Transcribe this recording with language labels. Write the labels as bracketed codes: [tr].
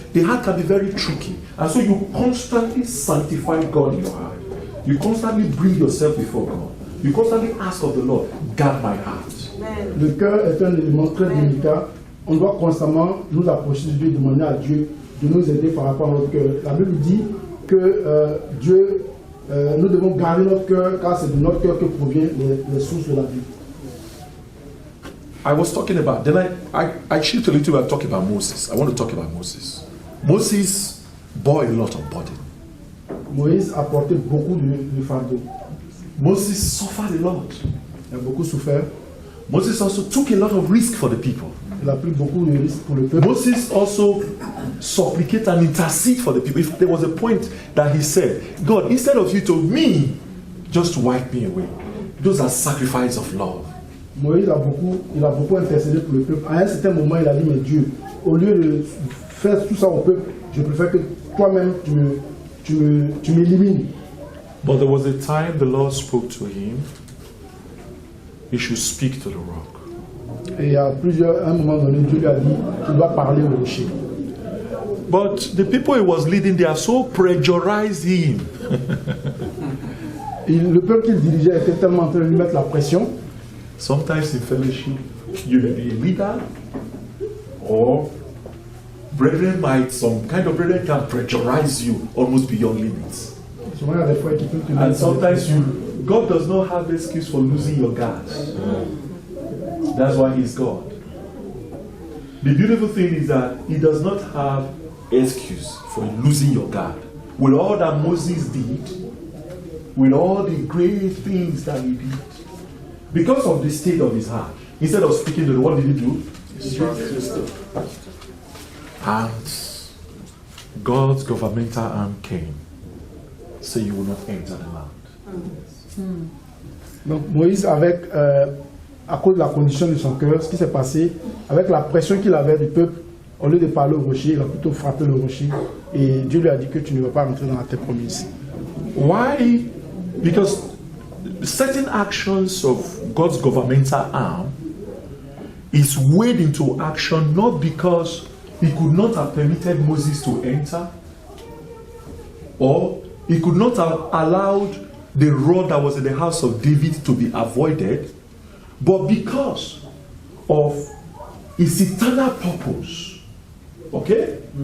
[en] The heart can be very tricky. And so you constantly sanctify God in your heart. You constantly bring yourself before God. You constantly ask of the Lord, guard my heart. [fr] Le cœur est un élément très délicat. On doit constamment nous approcher de Dieu, demander à Dieu de nous aider par rapport à notre cœur. La Bible dit que nous devons garder notre cœur, car c'est de notre cœur que proviennent les sources de la vie. [en] I was talking about, then I shift a little bit, talking about Moses. I want to talk about Moses. Moses bore a lot of burden. [fr] Moïse a porté beaucoup de fardeau. [en] Moses suffered a lot. [fr] Il a beaucoup souffert. [en] Moses also took a lot of risk for the people. [fr] Il a pris beaucoup de risques pour le peuple. [en] Moses also supplicated and intercede for the people. If there was a point that he said, God, instead of you to me, just wipe me away. Those are sacrifices of love. [fr] Moïse a beaucoup intercédé pour le peuple. À un certain moment, il a dit, mais Dieu, au lieu de faire tout ça au peuple, je préfère que toi-même tu m'élimines. [en] But there was a time the Lord spoke to him. He should speak to the rock. [fr] Et à un moment donné, Dieu lui a dit qu'il doit parler au rocher. [en] But the people he was leading, they are so pressurized him. [fr] Le peuple qu'il dirigeait était tellement en train de lui mettre la pression. [en] Sometimes in fellowship, you may be a leader, or some kind of brethren can pressurize you almost beyond limits. And sometimes God does not have excuse for losing your guard. That's why He's God. The beautiful thing is that He does not have excuse for losing your guard. With all that Moses did, with all the great things that he did, because of the state of his heart, instead of speaking to the, what did he do? And God's governmental arm came. So you will not enter the land. [fr] Donc Moïse, à cause de la condition de son cœur, ce qui s'est passé, avec la pression qu'il avait du peuple, au lieu de parler au rocher, il a plutôt frappé le rocher. Et Dieu lui a dit que tu ne vas pas rentrer dans la terre promise. [en] Why? Because certain actions of God's governmental arm is weighed into action not because He could not have permitted Moses to enter, or He could not have allowed the rod that was in the house of David to be avoided, but because of His eternal purpose. Okay?